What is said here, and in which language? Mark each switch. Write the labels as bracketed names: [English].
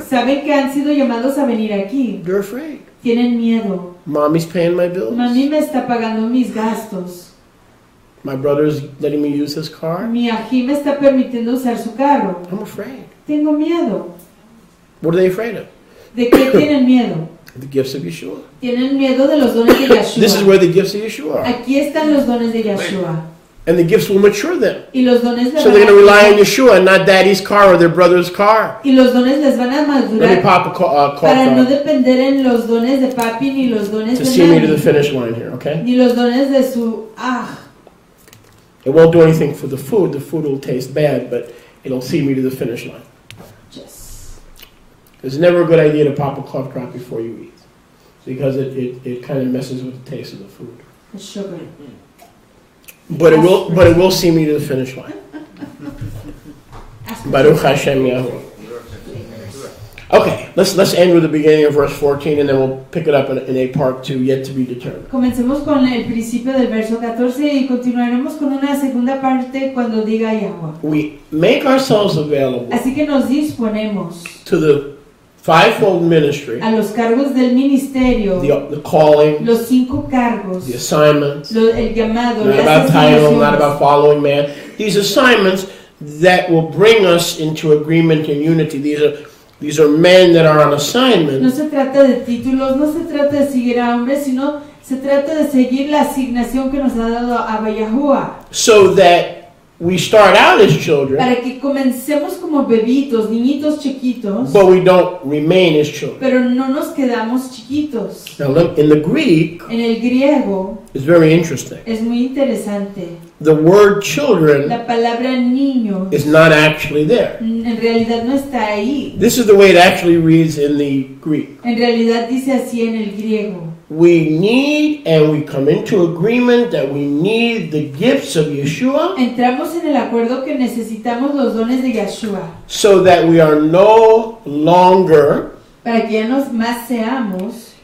[Spanish] Saben que han sido llamados a venir aquí. [English] They're afraid. [Spanish] Tienen miedo. [English] Mommy's paying my bills. [Spanish] Mami me está pagando mis gastos. [English] My brother's letting me use his car. [Spanish] Mi ají me está permitiendo usar su carro. [English] I'm afraid. [Spanish] Tengo miedo. [English] What are they afraid of? [Spanish] ¿De qué tienen miedo? [English] The gifts of Yeshua. [Spanish] Tienen miedo de los dones de Yeshua. [English] This is where the gifts of Yeshua are. [Spanish] Aquí están los dones de Yeshua. [English] And the gifts will mature them. [Spanish] Y los dones [English] so they're going to rely on Yeshua and not daddy's car or their brother's car. [Spanish] Y los dones les van a madurar. [English] Let me pop a call [Spanish] para no depender en los dones de papi ni los dones [English] to [Spanish] de [English] see [Spanish] mami, [English] me to the finish line here, okay? [Spanish] Ni los dones de su [English] It won't do anything for the food. The food will taste bad, but it'll see me to the finish line. Yes. It's never a good idea to pop a cough drop before you eat, because it kind of messes with the taste of the food. The sugar. But it will see me to the finish line. [Hebrew] Baruch Hashem Yahuwah. [English] Okay, let's end with the beginning of verse 14, and then we'll pick it up in a part 2 yet to be determined. [Spanish] Comencemos con el principio del verso 14 y continuaremos con una segunda parte cuando diga Yahweh. [English] We make ourselves available. [Spanish] Así que nos disponemos [English] to the fivefold ministry. [Spanish] A los cargos del ministerio. [English] The calling. [Spanish] Los 5 cargos. [English] The assignments. [Spanish] El llamado. [English] Not about title, not about following man. These assignments that will bring us into agreement and unity. These are men that are on assignment. [Spanish] No se trata de títulos, no se trata de seguir a hombres, sino se trata de seguir la asignación que nos ha dado Abba Yahuwah. [English] So that we start out as children. [Spanish] Para que comencemos como bebitos, niñitos chiquitos. [English] But we don't remain as children. [Spanish] Pero no nos quedamos chiquitos. [English] Now look, in the Greek. [Spanish] En el griego. [English] It's very interesting. [Spanish] Es muy interesante. [English] The word children. [Spanish] La palabra niño. [English] Is not actually there. [Spanish] En realidad no está ahí. [English] This is the way it actually reads in the Greek. [Spanish] En realidad dice así en el griego. [English] we need and we come into agreement that we need the gifts of Yeshua. [Spanish] Entramos en el acuerdo que necesitamos los dones de Yeshua. [English] So that we are no longer [Spanish] Para que ya no más seamos